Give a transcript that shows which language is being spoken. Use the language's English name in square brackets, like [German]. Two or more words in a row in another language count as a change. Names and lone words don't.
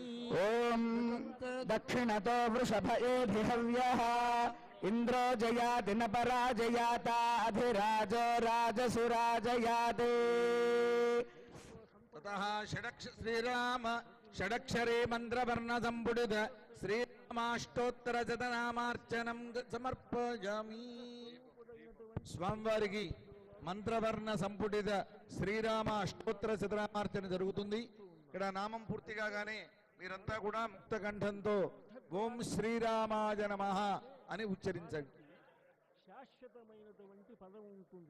[Sanskrit] ॐ दक्षिणतो वृषभएभिहव्यः इन्द्रो जयाति न पराजयाताधिराजो राजसुराजयाते ततः श्रीराम षडक्षरे मंत्रवर्ण संपुटित श्रीरामाष्टोत्तरशतनामार्चनं समर्पयामि [Telugu] స్వామివారికి మంత్రవర్ణ సంపుటిత శ్రీరామ అష్టోత్తర శతనామార్చన జరుగుతుంది. ఇక్కడ నామం పూర్తి కాగానే మీరంతా కూడా ముక్త కంఠంతో [Sanskrit] ఓం శ్రీరామాయ నమః [Telugu] అని ఉచ్చరించండి. శాశ్వతమైనటువంటి పదం ఉంటుంది.